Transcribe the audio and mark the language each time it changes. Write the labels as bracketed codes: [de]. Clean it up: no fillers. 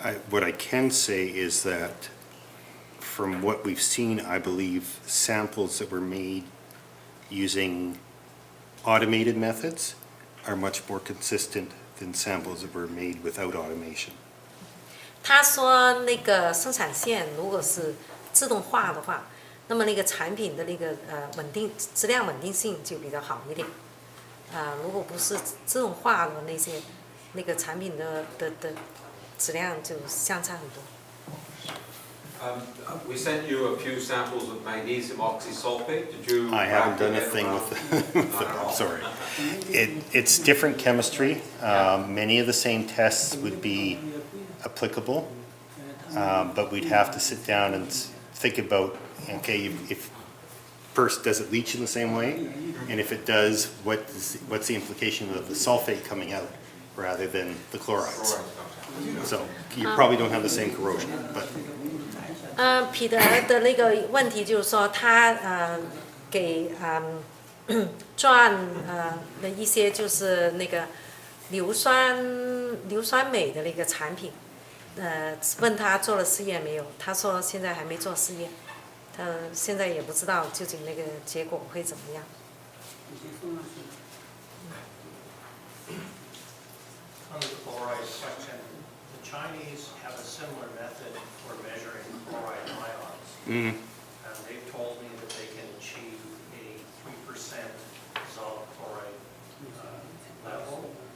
[en] What I can say is that from what we've seen, I believe samples that were made using automated methods are much more consistent than samples that were made without automation. [zh] 他说那个生产线如果是自动化的话，那么那个产品的那个质量稳定性就比较好一点。如果不是自动化的那个产品的质量就相差很多。 [en] We sent you a few samples of magnesium oxysulfate. Did you? I haven't done a thing with it. Sorry. It's different chemistry. Many of the same tests would be applicable, but we'd have to sit down and think about, okay, if first, does it leach in the same way? And if it does, what's the implication of the sulfate coming out rather than the chlorides? So you probably don't have the same corrosion, but. [zh] 彼得的那个问题就是说，他给转的一些就是那个硫酸镁的那个产品，问他做了试验没有？他说现在还没做试验，他现在也不知道究竟那个结果会怎么样。 [en] On the chloride question, the Chinese have a similar method for measuring chloride ions. And they've told me that they can achieve a 3% dissolved chloride level.